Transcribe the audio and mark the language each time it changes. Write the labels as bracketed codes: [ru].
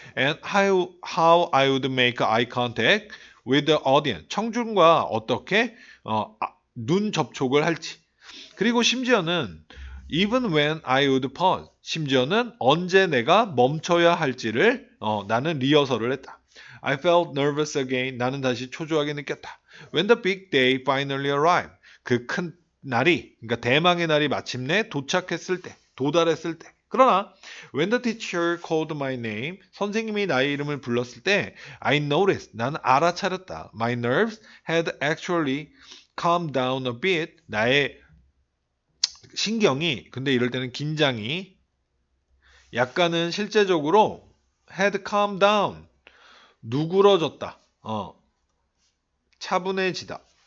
[en] And how I would make eye contact with the audience. [ko] 청중과 어떻게 눈 접촉을 할지. 그리고 심지어는 [en] even when I would pause. [ko] 심지어는 언제 내가 멈춰야 할지를 나는 리허설을 했다. [en] I felt nervous again. [ko] 나는 다시 초조하게 느꼈다. [en] When the big day finally arrived. [ko] 그 큰 날이, 그러니까 대망의 날이 마침내 도달했을 때. 그러나 [en] when the teacher called my name, [ko] 선생님이 나의 이름을 불렀을 때 [en] I noticed. [ko] 나는 알아차렸다. [en] My nerves had actually calmed down a bit. [ko] 나의 신경이 근데 이럴 때는 긴장이 약간은 실제적으로 [en] had calmed down [ko] 누그러졌다. 차분해지다.